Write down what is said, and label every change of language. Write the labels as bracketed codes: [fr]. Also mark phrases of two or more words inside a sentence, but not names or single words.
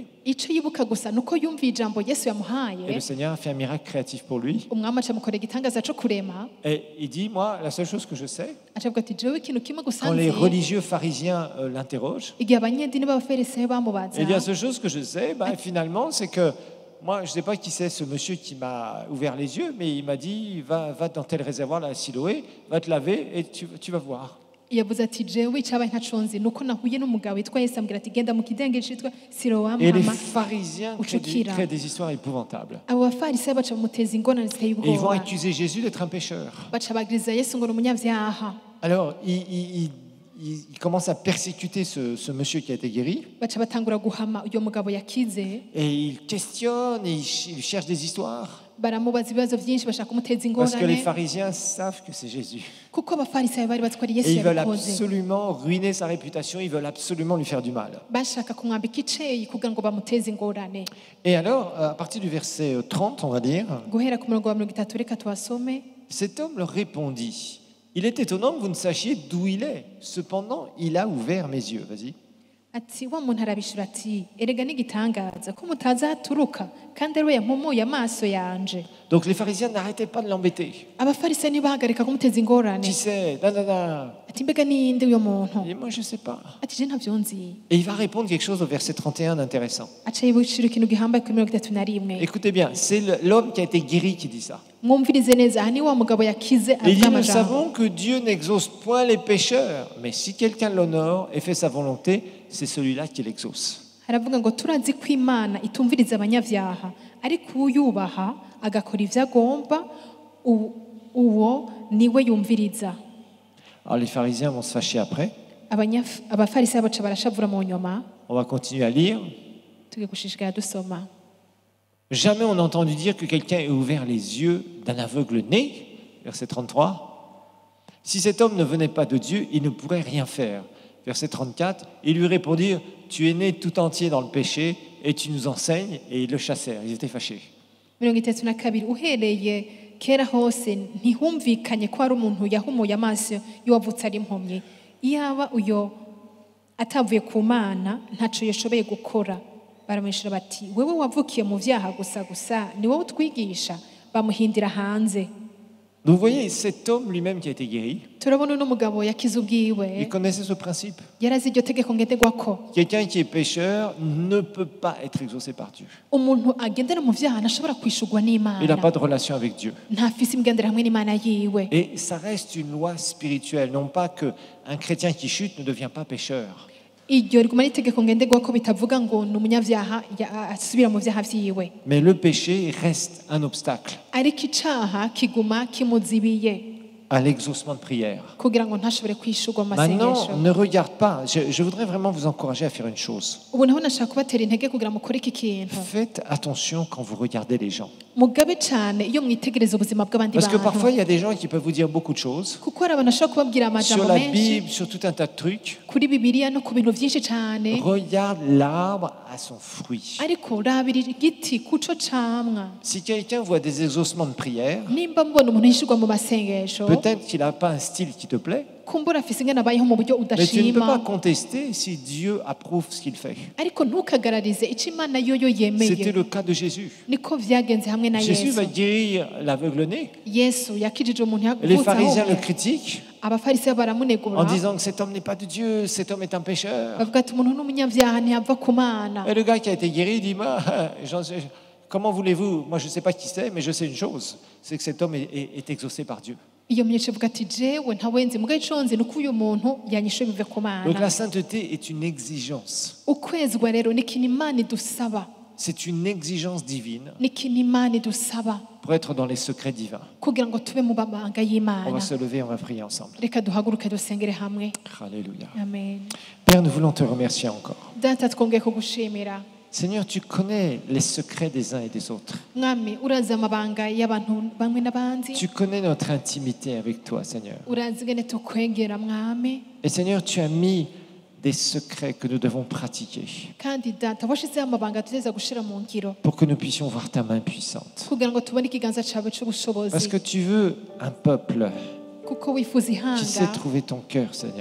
[rn] ico yibuka gusa nuko yumviye ijambo Yesu [fr] et [rn] yamuhaye, [fr] le Seigneur a fait un miracle créatif pour lui. [rn] umwami aca amukorera igitangaza co kurema, [fr] Et il dit, moi, la seule chose que je sais, [rn] acavuga ati jewe ikintu kimwe gusa [fr] quand les [rn] nzi, [fr] religieux pharisiens l'interrogent, [rn] igihe abanyedini b'abafarisayo bamubaza, [fr] il dit, la seule chose que je sais, finalement, c'est que moi, je ne sais pas qui c'est ce monsieur qui m'a ouvert les yeux, mais il m'a dit, va dans tel réservoir, là, à Siloé, va te laver et tu vas voir. [rn] yavuze ati jewe icyabaye ntaconzi ni uko nahuye n'umugabo witwa Yesu ambwira ati genda mu kidengeri cyitwa Silowamu [fr] Et les [rn] hama [fr] pharisiens créent des histoires épouvantables. [rn] abo bafarisayo baca bamuteza ingorane ziteye [fr] Et ils vont [rn] ubwoba [fr] accuser Jésus d'être un pécheur. [rn] baca bagiriza Yesu ngo ni umunyabyaha [fr] Alors, ils commencent à persécuter ce monsieur qui a été guéri. [rn] baca batangura guhama uyo mugabo yakize [fr] Et ils questionnent, et ils cherchent des histoires. [rn] baramubaza ibibazo byinshi bashaka kumuteza [fr] Parce que les [rn] ingorane [fr] pharisiens savent que c'est Jésus. [rn] kuko abafarisayo bari bazi ko ari [fr] Et Yesu ils veulent [rn] yabikoze [fr] absolument ruiner sa réputation, ils veulent absolument lui faire du mal. [rn] bashaka kumwambika iceyi kugira ngo bamuteze ingorane [fr] Et alors, à partir du verset 30, on va dire, [rn] guhera ku murongo wa 30 reka tuhasome [fr] cet homme leur répondit, il est étonnant que vous ne sachiez d'où il est. Cependant, il a ouvert mes yeux. Vas-y. [rn] ati wa muntu arabishura ati erega n'igitangaza ko mutazi aho aturuka kandi ariwe yampumuye amaso yanje [fr] Donc les pharisiens n'arrêtaient pas de l'embêter. [rn] abafarisayo ntibahagarika kumuteza ingorane [fr] Qui c'est? Nanana. [rn] ati mbega ninde uyo muntu [fr] Et moi, je ne sais pas. [rn] ati je ntavyo nzi [fr] Et il va répondre quelque chose au verset 31 d'intéressant. [rn] aca yibukira ikintu gihambaye kuri 31 [fr] Écoutez bien, c'est l'homme qui a été guéri qui dit ça. [rn] mwumvirize neza aha ni wa mugabo yakize [fr] Il dit, [rn] avuga [fr] nous [rn] amajambo [fr] savons que Dieu n'exauce point les pécheurs, mais si quelqu'un l'honore et fait sa volonté, c'est celui-là qui l'exauce. [rn] haravuga ngo turazi ko imana itumviriza abanyabyaha ariko uyubaha agakora ivyo agomba uwo niwe yumviriza [fr] Alors les pharisiens vont se fâcher après. [rn] abafarisayo baca barashavura mu nyuma [fr] On va continuer à lire. [rn] tugiye gushishikara dusoma [fr] Jamais on n'a entendu dire que quelqu'un ait ouvert les yeux d'un aveugle né. Verset 33. Si cet homme ne venait pas de Dieu, il ne pourrait rien faire. Verset 34. Ils lui répondirent, tu es né tout entier dans le péché et tu nous enseignes. Et ils le chassèrent. Ils étaient fâchés. [rn] 32 uhereye kera hose ntihumvikanye ko hari umuntu yahumuye amaso y'uwavutse ari impumyi iyaba uyo atavuye ku mana ntaco yashoboye gukora baramwishura bati wewe wavukiye mu vyaha gusa ni wowe utwigisha bamuhindira hanze. [fr] Donc vous voyez, cet homme lui-même qui a été guéri, [rn] turabona uno mugabo yakize [fr] il [rn] ubwiwe [fr] connaissait ce principe. [rn] yarazi iryo tegeko ngenderwako [fr] Quelqu'un qui est pécheur ne peut pas être exaucé par Dieu. [rn] umuntu agendera mu vyaha ntashobora kwishurwa [fr] Il n'a [rn] n'imana [fr] pas de relation avec Dieu. [rn] ntafise imigendera hamwe n'imana yiwe [fr] Et ça reste une loi spirituelle, non pas qu'un chrétien qui chute ne devient pas pécheur. [rn] iryo riguma ari itegeko ngenderwako bitavuga ngo ni umunyavyaha asubira mu vyaha vyiwe [fr] Mais le péché reste un obstacle [rn] ariko icaha kiguma kimuzibiye [fr] à l'exaucement de prière. [rn] kugira ngo ntashobore kwishurwa mu [fr] Maintenant, [rn] masengesho [fr] ne regarde pas. Je voudrais vraiment vous encourager à faire une chose. [rn] ubu naho nashaka kubatera intege kugira mukore iki kintu [fr] Faites attention quand vous regardez les gens. [rn] mugabe cane iyo mwitegereza ubuzima bw'abandi [fr] Parce que [rn] bantu [fr] parfois, il y a des gens qui peuvent vous dire beaucoup de choses [rn] kuko hari abantu bashobora kubabwira [fr] sur [rn] amajambo [fr] la [rn] menshi [fr] Bible, sur tout un tas de trucs. [rn] kuri bibiliya no ku bintu vyinshi cane [fr] Regarde l'arbre à son fruit. [rn] ariko urabira igiti kuco camwa [fr] Si quelqu'un voit des exaucements de prière, [rn] nimba mbona umuntu yishurwa mu masengesho [fr] peut-être qu'il n'a pas un style qui te plaît, [rn] kumbura afise ingene abayeho mu buryo [fr] mais tu ne peux pas [rn] udashima [fr] contester si Dieu approuve ce qu'il fait. [rn] ariko ntukagararize ico imana yoyo [fr] C'était [rn] yemeye [fr] le cas de Jésus. [rn] niko vyagenze hamwe na Jésus yesu [fr] va guérir l'aveugle-né. [rn] yesu yakijije umuntu [fr] Et les [rn] yavutse [fr] pharisiens le [rn] ahomye [fr] critiquent [rn] abafarisayo [fr] en [rn] baramunegura [fr] disant que cet homme n'est pas de Dieu, cet homme est un pécheur. [rn] bavuga ati umuntu n'umunyavyaha ntiyava ku mana [fr] Et le gars qui a été guéri dit, comment voulez-vous? Moi, je ne sais pas qui c'est, mais je sais une chose, c'est que cet homme est exaucé par Dieu. [rn] iyo munyesha ivuga ati jewe ntawenzi mugaye ico nzi nuko uyu muntu yanyishuye bive ku [fr] Donc la [rn] mana [fr] sainteté est une exigence. [rn] ukwezwa rero ni ikintu imana idusaba [fr] C'est une exigence divine [rn] ni ikintu imana idusaba [fr] pour être dans les secrets divins. [rn] kugira ngo tube mu mabanga [fr] On [rn] y'imana [fr] va se lever, on va prier ensemble. [rn] reka duhaguruke dusengere hamwe [fr] Alléluia. amen Père, nous voulons te remercier encore. [rn] data twongeye kugushimira [fr] Seigneur, tu connais les secrets des uns et des autres. [rn] mwami urazi amabanga y'abantu bamwe n'abandi [fr] Tu connais notre intimité avec toi, Seigneur. [rn] urazi ingene tukwegera mwami [fr] Et Seigneur, tu as mis des secrets que nous devons pratiquer [rn] kandi data washizeho amabanga tuteza gushira mu ngiro [fr] pour que nous puissions voir ta main puissante. [rn] kugira ngo tubone ikiganza cawe [fr] Parce [rn] c'ubushobozi [fr] que tu veux un peuple [rn] kuko wifuza [fr] qui [rn] ihanga [fr] sait trouver ton cœur, Seigneur.